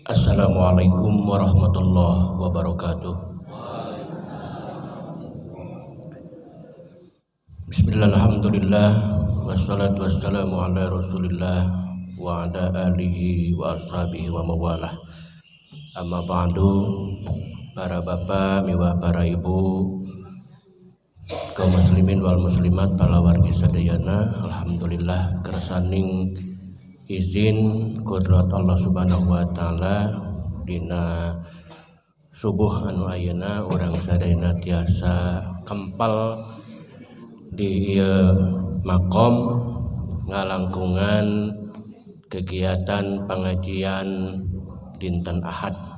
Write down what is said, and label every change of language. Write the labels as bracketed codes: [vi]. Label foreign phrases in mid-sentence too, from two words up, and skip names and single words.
[ar] السلام عليكم ورحمة الله وبركاته. بسم الله الرحمن الرحيم. والصلاة والسلام على رسول الله وعلى آله وأصحابه ومن والاه. أما بعد, [su] para bapak, miwa para ibu, kaum muslimin [ar] والمسلمات, [su] para wargi sadayana, alhamdulillah kersaning izin kudrat Allah [ar] سبحانه وتعالى [su] dina subuh anu ayeuna urang sadayana tiasa kempal di makom ngalangkungan kegiatan pengajian dinten Ahad